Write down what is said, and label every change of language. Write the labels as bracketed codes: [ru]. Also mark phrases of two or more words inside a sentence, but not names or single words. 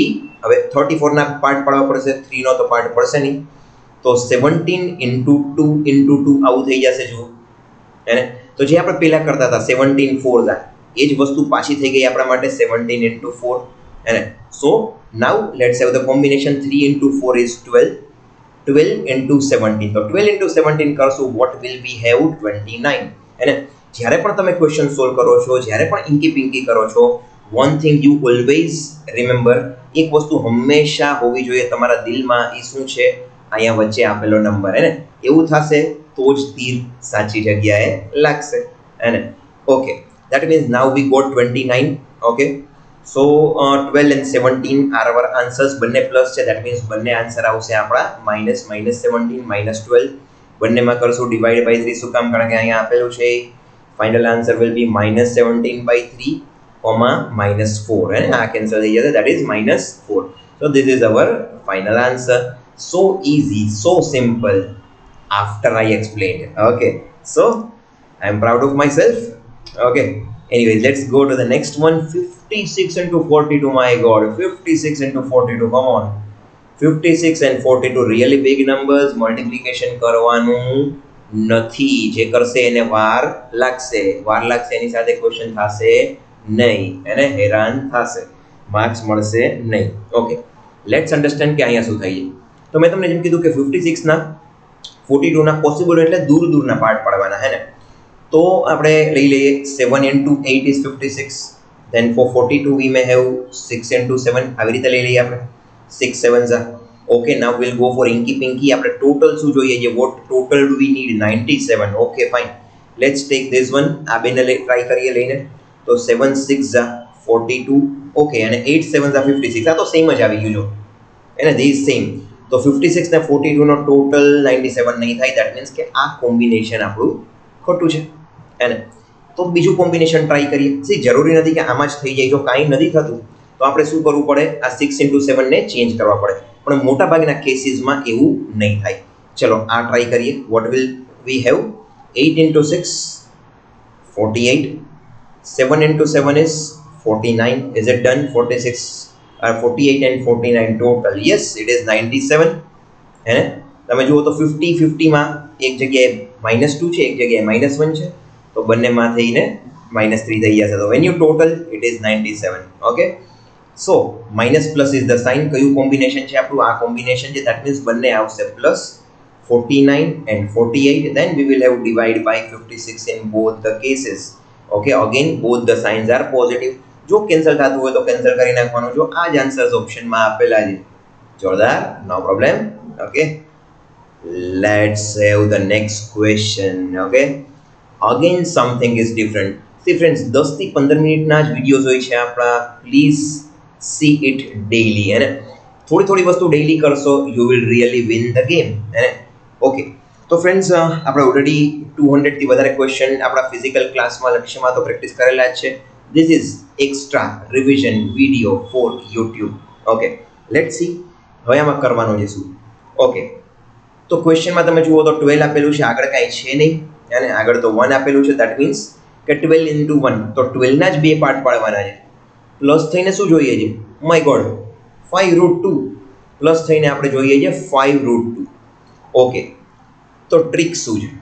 [gu] હવે 34 ના પાર્ટ પાડવા પડશે, 3 નો તો પાર્ટ પડશે નહીં, તો 17 into 2 into 2 આવું થઈ જશે. જુઓ, હે ને? તો જે આપણે પહેલા કરતા હતા 17 4 એ જ વસ્તુ પાછી થઈ ગઈ આપણા માટે 17 into 4. હે ને? [en] so now let's have the combination 3 into 4 is 12. 12 into 17, તો 12 into 17 કરશું, what will we have? 29. [gu] હે ને? જ્યારે પણ તમે [en] question solve [gu] કરો છો, જ્યારે પણ [en] inky pinky [gu] કરો છો, [en] one thing you always remember, [gu] એક વસ્તુ હંમેશા હોવી જોઈએ તમારા દિલમાં, એ શું છે? અહીંયા વચ્ચે આપેલો નંબર. હે ને? એવું થશે તો જ તીર સાચી જગ્યાએ લાગશે. હે ને? ઓકે, [en] that means now we got 29. okay, so 12 and 17 are our answers. [gu] બંને પ્લસ છે, [en] that means [gu] બંને આન્સર આવશે આપણા -17 -12. બંનેમાં કરશું [en] divide by [gu] 3. શું કામ? કારણ કે અહીંયા આપેલું છે. [en] final answer will be -17/3, -4. [gu] હે ને? આ કેન્સલ થઈ જશે, [en] that is -4. so this is our final answer. So easy, so simple after I explained. Okay, so I am proud of myself. Okay, anyways, let's go to the next one. 56 into 42. My god, 56 into 42, come on. 56 and 42 really big numbers. [gu] Multiplication કરવાનું નથી, જે કરશે એને વાર લાગશે. એની સાથે ક્વેશ્ચન થશે નહીં, એને હેરાન થશે, માર્ક્સ મળશે નહીં. [en] okay, let's understand [gu] કે અહીંયા શું થાય છે. તો મેં તમને જેમ કીધું કે 56 ના 42 ના પોસિબલ એટલે દૂરના પાર્ટ પાડવાના. હે ને? તો આપણે લઈ લઈએ 7 into 8 is 56. [en] then for 42 we may have 6 into 7. [gu] આવી રીતે લઈ લઈએ આપણે, [en] 6 7s are. okay, now we'll go for inky pinky. [gu] આપણે ટોટલ શું જોઈએ છે? [en] what total do we need? 97. okay, fine, let's take this one. [gu] આ બેને ટ્રાય કરીએ લઈને. તો 7 6 are 42. okay, અને 8 7s are 56. આ તો સેમ જ આવી ગયું જો, એને [en] this same. [gu] તો 56 ને 42 નો ટોટલ 97 નહીં થાય. [en] that means [gu] કે આ કોમ્બિનેશન આપણું ખોટું છે. એને તો બીજું કોમ્બિનેશન ટ્રાય કરીએ. સી, જરૂરી નથી કે આમાં જ થઈ જાય. જો કાંઈ નથી થતું તો આપણે શું કરવું પડે? આ 6 into 7 ને ચેન્જ કરવા પડે, પણ મોટાભાગના કેસીસમાં એવું નહીં થાય. ચલો આ ટ્રાય કરીએ. [en] what will we have? [gu] 8 into 6 48. [en] 7 into 7 is 49. is it done? 46 48 and 49 total. yes, it is 97. [gu] હે ને? તમે જુઓ તો 50 50 માં એક જગ્યાએ -2 છે, એક જગ્યાએ -1 છે, તો બંનેમાં થઈને -3 થઈ જશે. [en] તો when you total it is 97. okay, so minus plus is the sign. [gu] કયું કોમ્બિનેશન છે આપણું? આ કોમ્બિનેશન છે. [en] that means [gu] બંને આવશે પ્લસ 49 and 48. [en] then we will have divide by 56 in both the cases. okay, again both the signs are positive. [gu] જો કેન્સલ થતું હોય તો કેન્સલ કરી નાખવાનું. જો આ જ આન્સર્સ ઓપ્શનમાં આપેલા છે, જોરદાર, [en] no problem. okay, let's have the next question. okay, again something is different. see friends, [gu] 10 થી 15 મિનિટના જ વિડીયોઝ હોય છે આપણા. [en] please see it daily. [gu] હે ને? થોડી વસ્તુ ડેઇલી કરશો, [en] you will really win the game. [gu] હે ને? ઓકે, તો ફ્રેન્ડ્સ, આપણે ઓલરેડી 200 થી વધારે ક્વેશ્ચન આપણા ફિઝિકલ ક્લાસમાં લક્ષ્યમાં તો પ્રેક્ટિસ કરેલા જ છે. [en] This is extra revision video for YouTube. Okay, let's see [gu] હવે આમાં કરવાનું છે શું. ઓકે, તો ક્વેશ્ચનમાં તમે જુઓ તો 12 આપેલું છે, આગળ કાંઈ છે નહીં, અને આગળ તો 1 આપેલું છે. [en] that means [gu] કે 12 into 1, તો 12 ના જ બે પાર્ટ પાડવાના છે. પ્લસ થઈને શું જોઈએ છે? [en] my god, [gu] 5√2. પ્લસ થઈને આપણે જોઈએ છે 5√2. ઓકે, તો ટ્રીક શું છે?